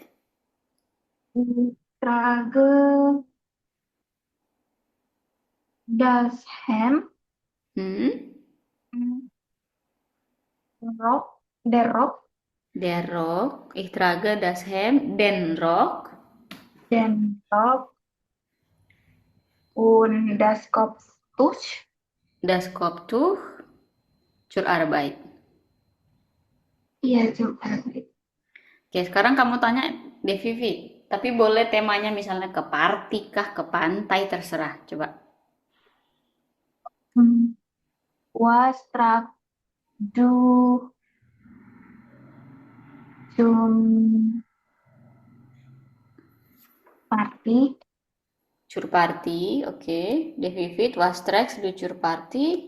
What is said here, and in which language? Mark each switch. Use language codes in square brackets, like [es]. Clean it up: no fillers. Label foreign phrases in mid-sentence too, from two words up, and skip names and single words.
[de] Ich trage das Hemd, der Rock, Der Rock. Ich trage das Hemd, den Rock. den Rock und das Kopftuch. Das Kopftuch zur Arbeit. [id] Iya, juga. Oke, sekarang kamu tanya Devivi. Tapi boleh temanya misalnya ke party kah, ke pantai, terserah. Coba. [de] Was tragst du zum Party? Zur Party, oke. Devivi, was trägst du zur Party?